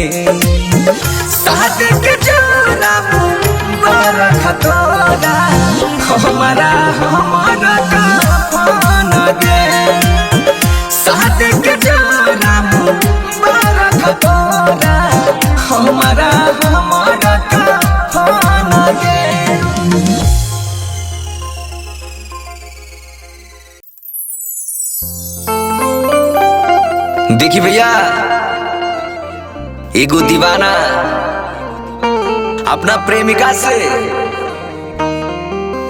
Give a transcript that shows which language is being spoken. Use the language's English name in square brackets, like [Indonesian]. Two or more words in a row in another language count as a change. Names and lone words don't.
[Angika] शादी के जोरा मुबारक तोरा, हमारा कफन गे। शादी के जोरा मुबारक तोरा, हमारा कफन गे। देखी भैया, एगो दीवाना अपना प्रेमिका से